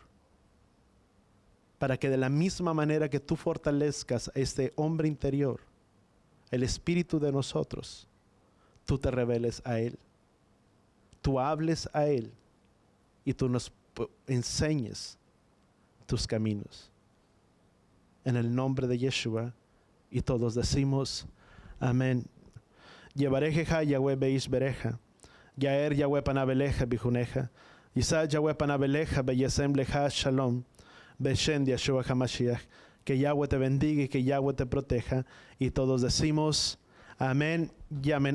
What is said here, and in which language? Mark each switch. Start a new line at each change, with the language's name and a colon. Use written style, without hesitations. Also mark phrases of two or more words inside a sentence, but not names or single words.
Spanish: Para que de la misma manera que tú fortalezcas a este hombre interior, el espíritu de nosotros, tú te reveles a Él. Tú hables a Él y tú nos enseñes tus caminos. En el nombre de Yeshua, y todos decimos amén.
Hebrew: יברכך יהוה וישמרך יאר יהוה פניו אליך ויחנך ישא יהוה פניו אליך וישם לך שלום בשם ישוע המשיח.
Spanish: Que Yahweh te bendiga y que Yahweh te proteja. Y todos decimos amén y amén.